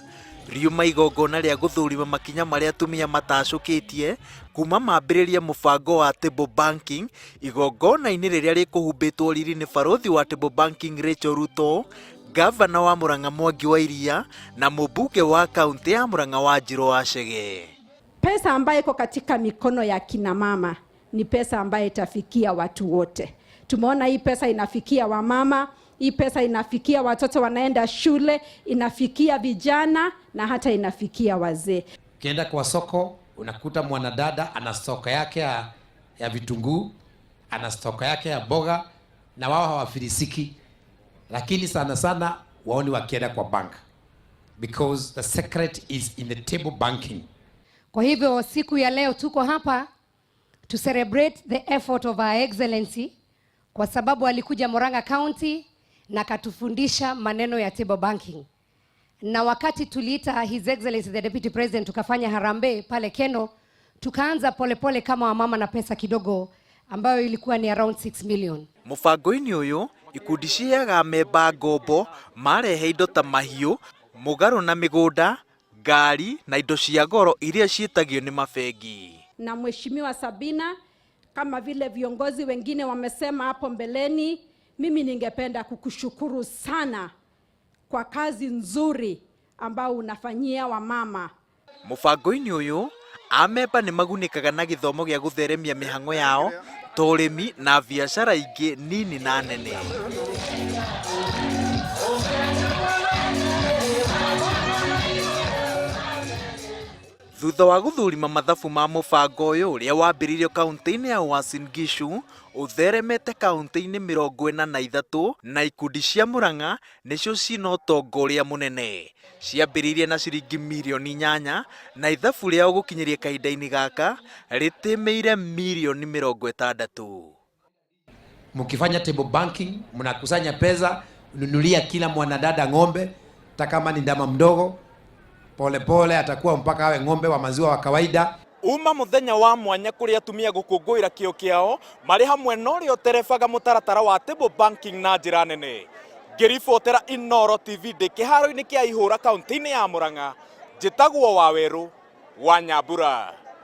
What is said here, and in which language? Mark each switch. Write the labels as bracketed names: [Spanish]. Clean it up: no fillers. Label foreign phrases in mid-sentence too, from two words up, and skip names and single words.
[Kikuyu] Riuma igongona ria guthurima makinya maria atumia matacukitie kuma mambiririe mubango wa [English] table banking [Kikuyu] igongona-ini riria rikuhumbitwo riri ni barothi wa [English] table banking [Kikuyu] Rachel Ruto, gavana wa Murang'a Mwangi wa Iria na mbunge wa kaunti ya Murang'a Wanjiru Wachege. [Swahili] Pesa ambayo iko katika mikono ya kina mama ni pesa ambayo itafikia watu wote. Tumeona hii pesa inafikia wamama, hii pesa inafikia watoto wanaenda shule, inafikia vijana na hata inafikia wazee. Ukienda kwa soko unakuta mwanadada ana stoka yake ya vitunguu, ana stoka yake ya boga, na wao hawafilisiki, lakini sana sana waoni wakienda kwa bank, [English] because the secret is in the table banking. [Swahili] Kwa hivyo siku ya leo tuko hapa [English] to celebrate the effort of our excellency, [Swahili] kwa sababu alikuja Murang'a County na katufundisha maneno ya [English] table banking. [Swahili] Na wakati tuliita [English] His Excellency the Deputy President [Swahili] tukafanya harambee pale Keno, tukaanza polepole kama wamama na pesa kidogo ambayo ilikuwa ni around 6 million. [Kikuyu] Mubango-ini uyu ikundi ciheaga memba ngombo marehe indo ta mahiũ, mũgarũ na mĩgũnda, ngari na indo cia goro iria ciĩtagio ni mabengi. [Swahili] Na Mheshimiwa Sabina, kama vile viongozi wengine wamesema hapo mbeleni, mimi ningependa kukushukuru sana kwa kazi nzuri ambao unafanyia wamama. [Kikuyu] Mubango-ini uyu amemba ni magunikaga na githomo gia gutheremia mihang'o yao, torimi na biacara ingi nini na nene. Thutha wa guthurima mathabu ma mubango uyu uria wambiririo kaunti-ini ya Uasin Gishu, utheremete kaunti-ini 43 na ikundi cia Murang'a nicio cina utongoria munene. Ciambiririe na ciringi milioni 8 na ithabu riao gukinyiria kahinda-ini gaka ritimeire milioni 60. [Swahili] Mkifanya [English] table banking [Swahili] mnakusanya pesa, ununulia kila mwanadada ng'ombe, hata kama ni ndama mdogo, pole pole atakuwa mpaka awe ng'ombe wa maziwa wa kawaida. [Kikuyu] Uma muthenya wa mwanya kuri atumia gukungũira kĩo kĩao marĩ hamwe na ũrĩa ũterebaga mũtaratara wa [English] table banking [Kikuyu] na njĩra nene. Ngĩribotera Inooro TV ndĩ kĩharo-inĩ kĩa Ihũra kaunti-inĩ ya Murang'a, njĩtagwo Waweru wa Nyambura.